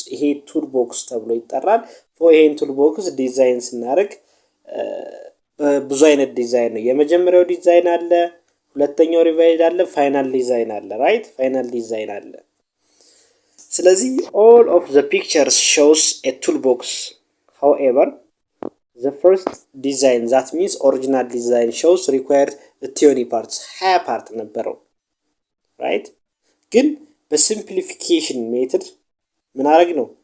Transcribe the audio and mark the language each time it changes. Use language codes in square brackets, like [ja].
[am] ይሄ toolbox ተብሎ ይጠራል። ይሄን toolbox ዲዛይን ስናደርግ ብዙ አይነት ዲዛይን ነው። የመጀመሪያው ዲዛይን አለ፣ ሁለተኛው ሪቫይዝ አለ፣ ፋይናል ዲዛይን አለ። ራይት ፋይናል ዲዛይን አለ። ስለዚህ [en] all of the pictures shows a toolbox. However, the first design, that means original design, shows required 20 parts. [am] 20 part ነበረው right? ግን በሲምፕሊፊኬሽን ሜተድ ምን አደረግ ነው?